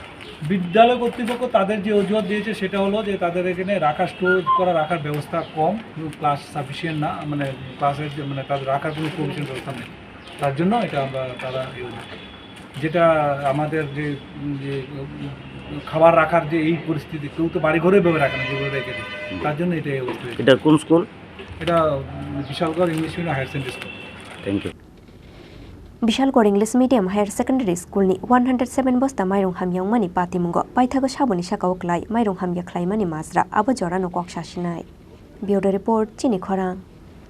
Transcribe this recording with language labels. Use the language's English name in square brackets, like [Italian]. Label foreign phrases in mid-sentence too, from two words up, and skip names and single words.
[Bangla] বিদ্যালয় কর্তৃপক্ষ তাদের যে অজুহাত দিয়েছে সেটা হলো যে তাদের এখানে রাখার ব্যবস্থা কম [English] class sufficient [Bangla] না মানে ক্লাসের মানে তাদের রাখার কোনো প্রভিশন ব্যবস্থা নেই তার জন্য এটা তারা যেটা আমাদের যে খাবার রাখার যে এই পরিস্থিতি কেউ তো বাড়ি ঘরে ভেবে রাখে না যেগুলো রেখে দিই তার জন্য এটা এই অবস্থা। এটা কোন স্কুল? এটা বিশালগড় ইংলিশ মিডিয়াম হায়ার সেকেন্ডারি স্কুল। [English] Thank you. [Kok Borok] Bishalgor English Medium Higher Secondary School ni 107 Bosta Mairung Hamya wngmani Patimungo paithago saboni sakao klai Mairung Hamya khlaimani masra abo jora no kok sasinai. [English] Bureau report Chini Khorang.